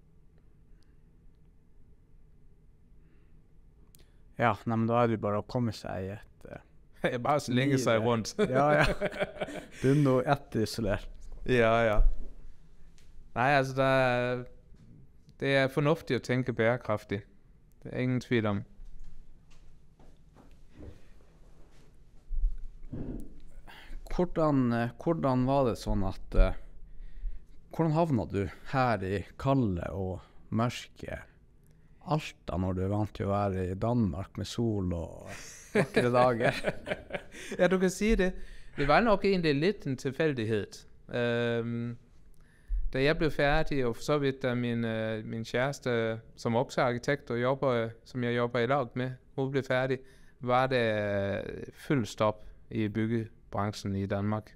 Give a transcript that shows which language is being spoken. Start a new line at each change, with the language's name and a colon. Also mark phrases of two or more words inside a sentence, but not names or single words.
Danish: Ja, men da er det bare at komme sig i et... bare så længe sig rundt. ja. Det er noget isoleret. Ja. Nej, altså det er fornuftigt at tænke bæredygtigt. Det er ingen tvivl om.
Norwegian: Hvordan var det sånn at hvordan havna du her i kalde og mørke Alta når du er vant til å være i Danmark med sol og vakre dager? Ja,
Danish: du kan sige det. Det var nok egentlig lidt en tilfældighed. Da jeg blev færdig, og for så vidt da min kæreste, som også er arkitekt og som jeg jobber
Norwegian: i lag med,
Danish: hun blev færdig, var det fuld stop i byggebranchen i Danmark.